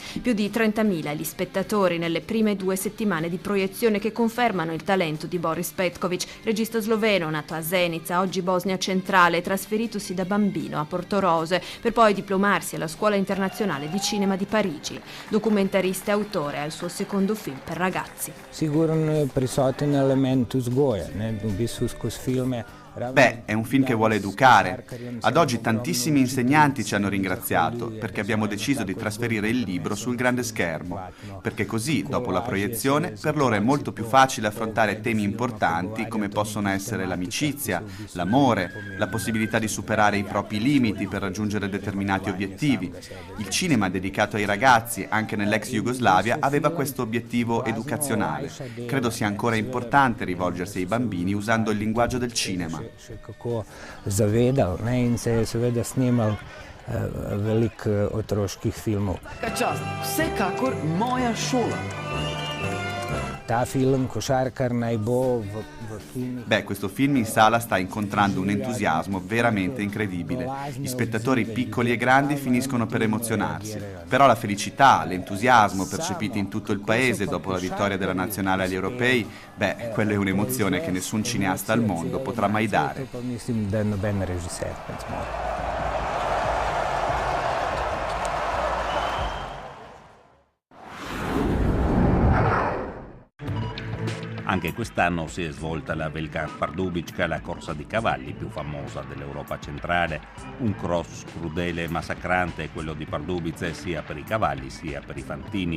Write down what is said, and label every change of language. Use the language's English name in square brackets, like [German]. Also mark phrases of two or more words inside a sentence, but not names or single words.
[Italian] Più di 30.000 gli spettatori nelle prime 2 settimane di proiezione che confermano il talento di Boris Petković, regista sloveno nato a Zenica, oggi Bosnia centrale, trasferitosi da bambino a Portorose per poi diplomarsi alla Scuola internazionale di cinema di Parigi. Documentarista e autore, al suo secondo film per ragazzi. [Slovenian] Sigurno prisoten element vzgoje, v bistvu skozi filme. [Italian] Beh, è un film che vuole educare. Ad oggi tantissimi insegnanti ci hanno ringraziato perché abbiamo deciso di trasferire il libro sul grande schermo, perché così, dopo la proiezione, per loro è molto più facile affrontare temi importanti come possono essere l'amicizia, l'amore, la possibilità di superare i propri limiti per raggiungere determinati obiettivi. Il cinema dedicato ai ragazzi, anche nell'ex Jugoslavia, aveva questo obiettivo educazionale. Credo sia ancora importante rivolgersi ai bambini usando il linguaggio del cinema. [Slovenian] Še kako zavedal, ne, in se je seveda snimal veliko otroških filmov. Čast, vsekakor moja šola. Ta film Košarkar naj bo v filmih. [Italian] Beh, questo film in sala sta incontrando un entusiasmo veramente incredibile. Gli spettatori piccoli e grandi finiscono per emozionarsi. Però la felicità, l'entusiasmo percepiti in tutto il paese dopo la vittoria della nazionale agli europei, beh, quella è un'emozione che nessun cineasta al mondo potrà mai dare. [Slovenian] Mislim, da noben režiser ne zmore. [Italian] Anche quest'anno si è svolta la Velika Pardubička, la corsa di cavalli più famosa dell'Europa centrale. Un cross crudele e massacrante, quello di Pardubice, sia per i cavalli sia per i fantini.